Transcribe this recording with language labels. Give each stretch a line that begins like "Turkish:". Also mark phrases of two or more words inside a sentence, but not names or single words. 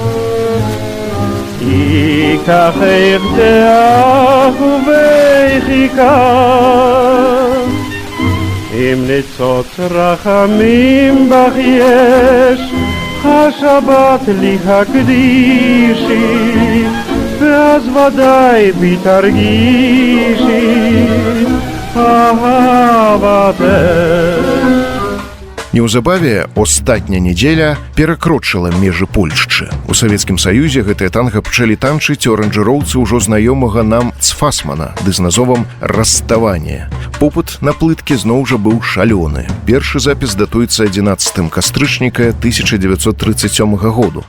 Hebrew: ייקחך דאך ובחיקך אם ניצוץ רחמים בך יש השבת לי הקדישי ואז ודאי בי תרגישי אהבתך.
Belarusian: Неўзабаве астатняя неделя перакрочыла межы Польшчы. У Савецкім Саюзе гэтае танга пачалі танчыць аранжыроўцы ўжо знаёмага нам Цфасмана ды з назовам «Расставанне». Попыт на плыткі зноў жа быў шалёны. Першы запіс датуецца 11 кастрычніка 1937 году.